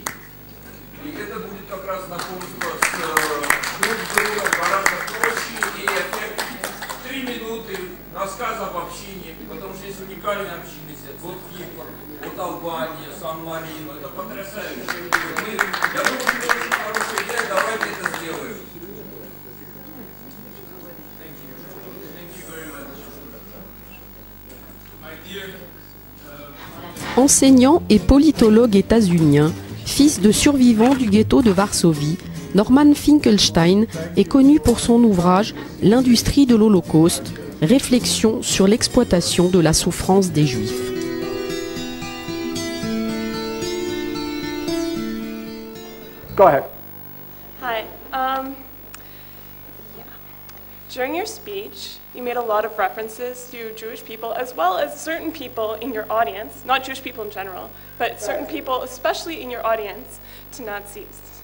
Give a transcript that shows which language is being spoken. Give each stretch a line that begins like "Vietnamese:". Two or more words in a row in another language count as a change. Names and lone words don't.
Russian: И это будет как раз знакомство с друг другом гораздо проще и эффективнее. 3 минуты рассказ об общине, потому что есть уникальные общины. Вот Кипр, вот Албания, Сан-Марино. Это потрясающе. Я думаю, что это очень хорошая идея. Давайте это сделаем.
French: Enseignant et politologue états-unien, fils de survivants du ghetto de Varsovie, Norman Finkelstein est connu pour son ouvrage « L'industrie de l'Holocauste, réflexion sur l'exploitation de la souffrance des Juifs ».
English: Go ahead. Hi. During your speech, you made a lot of references to Jewish people as well as certain people in your audience, not Jewish people in general, but certain people, especially in your audience, to Nazis.